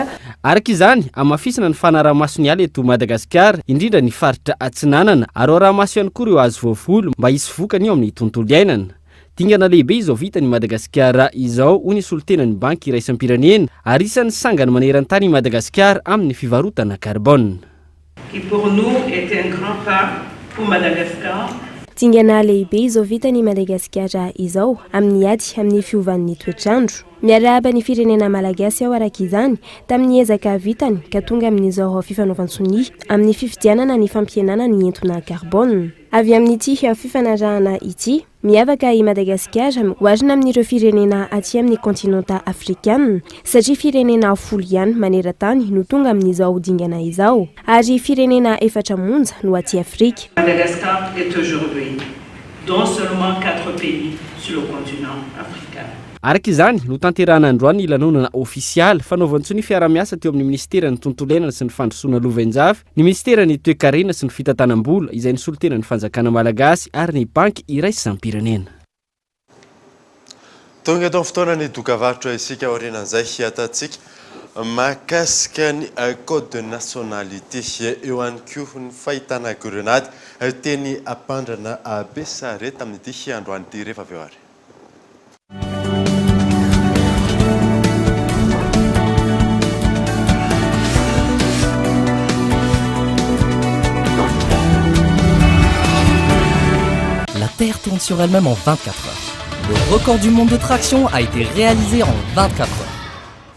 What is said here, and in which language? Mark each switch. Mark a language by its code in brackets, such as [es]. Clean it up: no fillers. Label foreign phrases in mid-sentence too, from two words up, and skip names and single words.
[mg] Araka izany amafisana ny fanaraha-maso ny ala eto Madagasikara indrindra ny faritra Atsinanana ary araha-maso ihany koa ireo azo voavolo mba hisy vokany eo amin'ny tontolo iainana. Dingana lehibe izao vita ny Madagasikara izao ho ny solotenan'ny banky iraisam-pirenena ary isan'ny sangany maneran-tany i Madagasikara amin'ny fivarotana carbone. [fr] Qui pour nous était un grand pas pour Madagascar. [mg] Dingana lehibe izao vita ny Madagasikara izao amin'ny ady amin'ny fiovan'ny toetrandro. Miarahaba ny firenena malagasy ao araka izany tamin'ny ezaka vitany ka tonga amin'izao fifanaovan-tsony amin'ny fifidianana ny fampihenana ny entona carbone. Avy amin'ity fifanarahana ity miavaka i Madagasikara oharina amin'ireo firenena aty amin'ny kontinenta afrikana satria firenena 10 ihany maneran-tany no tonga amin'izao dingana izao ary firenena 4 monja no aty Afrika. [fr] Madagascar est aujourd'hui dont seulement 4 pays sur le continent africain. [mg] Araka izany no tanterahana androany lanonana ofisialy fanaovantsony fiara-miasa teo amin'ny ministeran'ny tontolo iainana sy ny fandrosoana lovenjafy, ny ministeran'ny toe-karena sy ny fitantanam-bola izay ny solotenan'ny fanjakana malagasy ary ny banky iraisam-pirenena. Tonga eto fotoana ny dokavarotra isika aorianan'izay hiatantsika mahakasika ny [fr] code de nationalité [mg] eo ihany koa ny fahitana grenade teny ampandrana Besare tamin'ity androany ity rehefa avy eo ary. [fr] La Terre tourne sur elle-même en 24 heures. Le record du monde de traction a été réalisé en 24 heures.